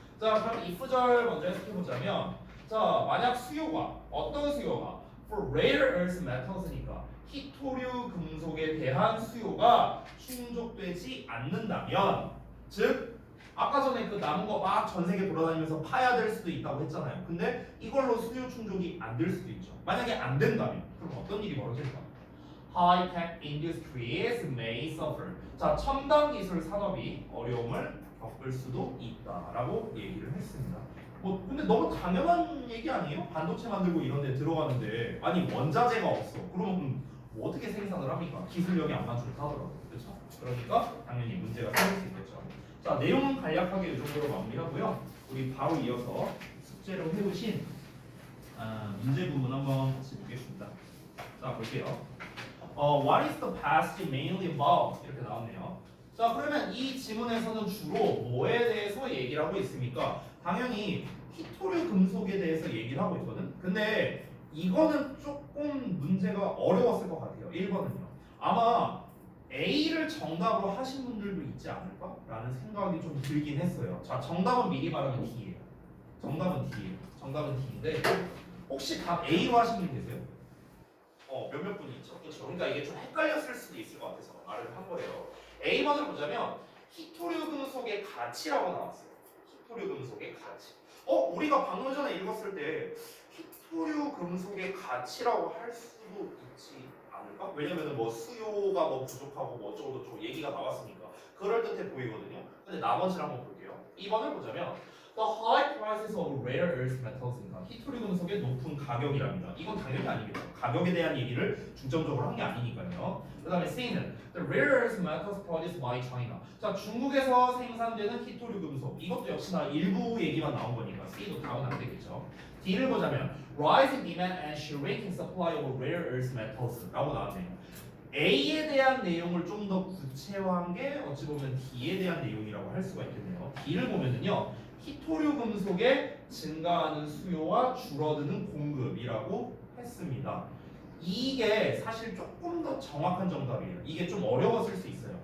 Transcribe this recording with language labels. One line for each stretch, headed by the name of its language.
Korean: 자, 그럼 if절 먼저 해석해보자면 자, 만약 수요가 어떤 수요가
English: for rare earth metals
Korean: 니까 히토류 금속에 대한 수요가 충족되지 않는다면 즉 아까 전에 그 남은 거 막 전 세계 돌아다니면서 파야 될 수도 있다고 했잖아요. 근데 이걸로 수요 충족이 안 될 수도 있죠. 만약에 안 된다면 그럼 어떤 일이 벌어질까?
English: High-tech industries may suffer.
Korean: 자, 첨단 기술 산업이 어려움을 겪을 수도 있다라고 얘기를 했습니다. 뭐 근데 너무 당연한 얘기 아니에요? 반도체 만들고 이런 데 들어가는데 아니 원자재가 없어. 그러면 뭐 어떻게 생산을 합니까? 기술력이 안 맞춘다 하더라고요. 그렇죠? 그러니까 당연히 문제가 생길 수 있겠죠. 자, 내용은 간략하게 이 정도로 마무리하고요. 우리 바로 이어서 숙제로 해오신 문제 부분 한번 같이 보겠습니다. 자, 볼게요.
English: What is the past mainly about?
Korean: 이렇게 나왔네요. 자, 그러면 이 지문에서는 주로 뭐에 대해서 얘기를 하고 있습니까? 당연히 히토류 금속에 대해서 얘기를 하고 있거든. 근데 이거는 조금 조금 문제가 어려웠을 것 같아요. 1번은요. 아마 A를 정답으로 하신 분들도 있지 않을까라는 생각이 좀 들긴 했어요. 자, 정답은 미리 말하면 D예요. 정답은 D예요. 정답은 D인데 혹시 답 A로 하신 분 계세요? 몇몇 분이 있죠. 그렇죠. 그러니까 이게 좀 헷갈렸을 수도 있을 것 같아서 말을 한 거예요. A번을 보자면 히토류 금속의 가치라고 나왔어요. 히토류 금속의 가치. 우리가 방금 전에 읽었을 때 히토류 금속의 가치라고 할 수도 있지 않을까? 왜냐면은 뭐 수요가 뭐 부족하고 뭐 어쩌고 저쩌고 얘기가 나왔으니까 그럴듯해 보이거든요. 근데 나머지를 한번 볼게요. 2번을 보자면
English: The high prices of rare earth metals.
Korean: 히토류 금속의 높은 가격이랍니다. 이건 당연히 아니겠죠. 가격에 대한 얘기를 중점적으로 한 게 아니니까요. 그 다음에 C는
English: The rare earth metals produced by China.
Korean: 자, 중국에서 생산되는 히토류 금속. 이것도 역시나 일부 얘기만 나온 거니까 C도 답은 안 되겠죠. D를 보자면
English: Rise in demand and shrinking supply of rare earth metals
Korean: 라고 나왔네요. A에 대한 내용을 좀 더 구체화한 게 어찌 보면 D에 대한 내용이라고 할 수가 있겠네요. D를 보면은요. 히토류 금속의 증가하는 수요와 줄어드는 공급이라고 했습니다. 이게 사실 조금 더 정확한 정답이에요. 이게 좀 어려웠을 수 있어요.